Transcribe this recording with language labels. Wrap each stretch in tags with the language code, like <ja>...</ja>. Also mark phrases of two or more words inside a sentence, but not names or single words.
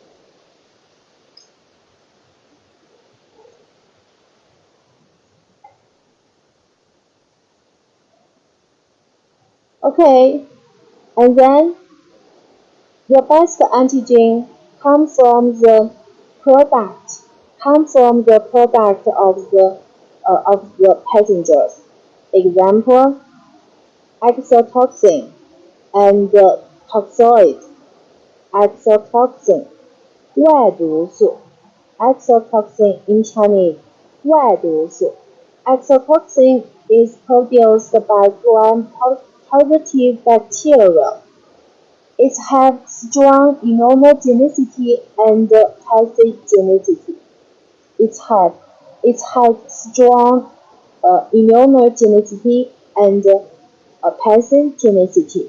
<en>Okay, and then the best antigen come from the product, of the passengers. Example: exotoxin and toxoid. Exotoxin 外毒素 exotoxin in Chinese 外毒素 exotoxin is produced by gram-positive bacteria. It has strong immunogenicity and pathogenicity. It has strong immunogenicity and pathogenicity.</en>